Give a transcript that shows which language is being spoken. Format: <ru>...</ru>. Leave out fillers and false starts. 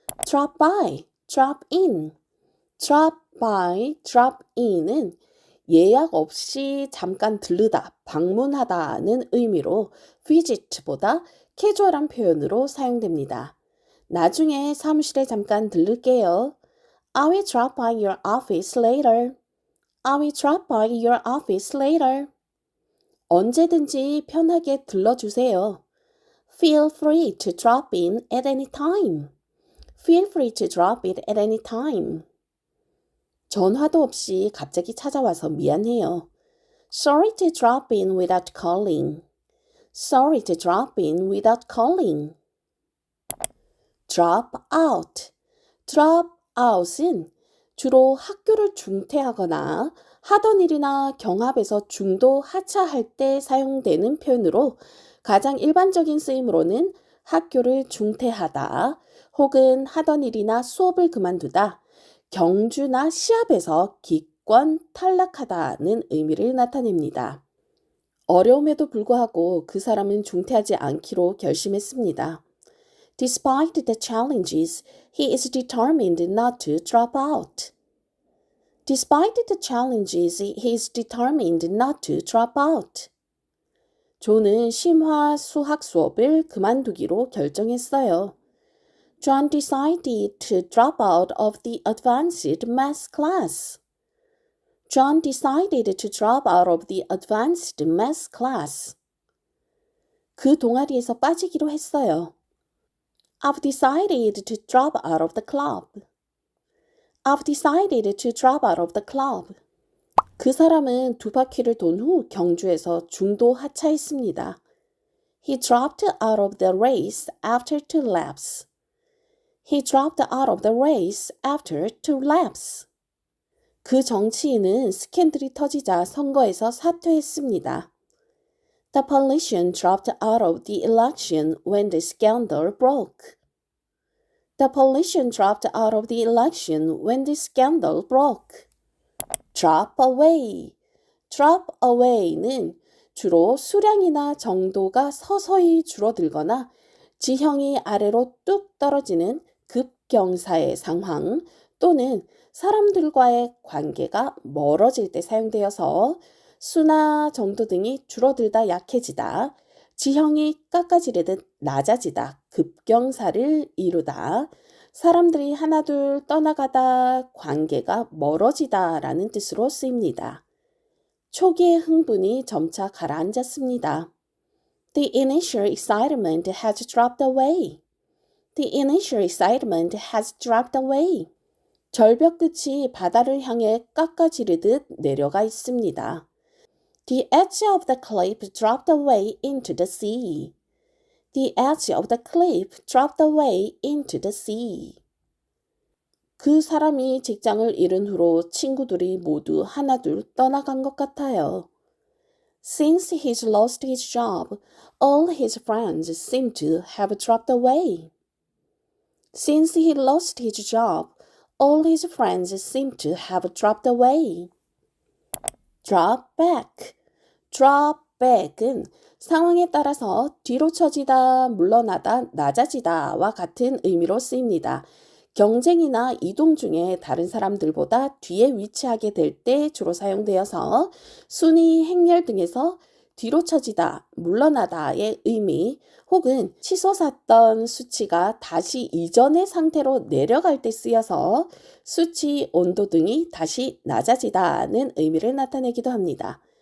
<en>drop by, drop in.</en> <ko>drop by, drop in은 예약 없이 잠깐 들르다, 방문하다는 의미로 visit보다 캐주얼한 표현으로 사용됩니다. 나중에 사무실에 잠깐 들를게요.</ko> <en>I will drop by your office later. I will drop by your office later.</en> <ko>언제든지 편하게 들러주세요.</ko> <en>Feel free to drop in at any time. Feel free to drop it at any time.</en> <ko>전화도 없이 갑자기 찾아와서 미안해요.</ko> <en>Sorry to drop in without calling. Sorry to drop in without calling. Drop out.</en> <ko>Drop out은 주로 학교를 중퇴하거나 하던 일이나 경합에서 중도 하차할 때 사용되는 표현으로 가장 일반적인 쓰임으로는 학교를 중퇴하다 혹은 하던 일이나 수업을 그만두다, 경주나 시합에서 기권 탈락하다는 의미를 나타냅니다. 어려움에도 불구하고 그 사람은 중퇴하지 않기로 결심했습니다.</ko> <en>Despite the challenges, he is determined not to drop out. Despite the challenges, he is determined not to drop out.</en> <ko>존은 심화 수학 수업을 그만두기로 결정했어요.</ko> <en>John decided to drop out of the advanced math class. John decided to drop out of the advanced math class.</en> <ko>그 동아리에서 빠지기로 했어요.</ko> <en>I've decided to drop out of the club. I've decided to drop out of the club.</en> <ko>그 사람은 두 바퀴를 돈 후 경주에서 중도 하차했습니다.</ko> <en>He dropped out of the race after 2 laps. He dropped out of the race after 2 laps.</en> <ko>그 정치인은 스캔들이 터지자 선거에서 사퇴했습니다.</ko> <en>The politician dropped out of the election when the scandal broke. The politician dropped out of the election when the scandal broke. Drop away.</en> <ko>Drop away는 주로 수량이나 정도가 서서히 줄어들거나 지형이 아래로 뚝 떨어지는 급경사의 상황 또는 사람들과의 관계가 멀어질 때 사용되어서 수나 정도 등이 줄어들다 약해지다, 지형이 깎아지르듯 낮아지다, 급경사를 이루다, 사람들이 하나둘 떠나가다, 관계가 멀어지다 라는 뜻으로 쓰입니다. 초기의 흥분이 점차 가라앉았습니다.</ko> <en>The initial excitement has dropped away. The initial excitement has dropped away.</en> <ko>절벽 끝이 바다를 향해 깎아지르듯 내려가 있습니다.</ko> <en>The edge of the cliff dropped away into the sea. The edge of the cliff dropped away into the sea.</en> <ko>그 사람이 직장을 잃은 후로 친구들이 모두 하나둘 떠나간 것 같아요.</ko> <en>Since he's lost his job, all his friends seem to have dropped away. Since he lost his job, all his friends seem to have dropped away. Drop back.</en> <ko>Drop back은 상황에 따라서 뒤로 처지다, 물러나다, 낮아지다와 같은 의미로 쓰입니다. 경쟁이나 이동 중에 다른 사람들보다 뒤에 위치하게 될 때 주로 사용되어서 순위, 행렬 등에서 뒤로 처지다, 물러나다의 의미 혹은 치솟았던 수치가 다시 이전의 상태로 내려갈 때 쓰여서 수치, 온도 등이 다시 낮아지다는 의미를 나타내기도 합니다.</ko>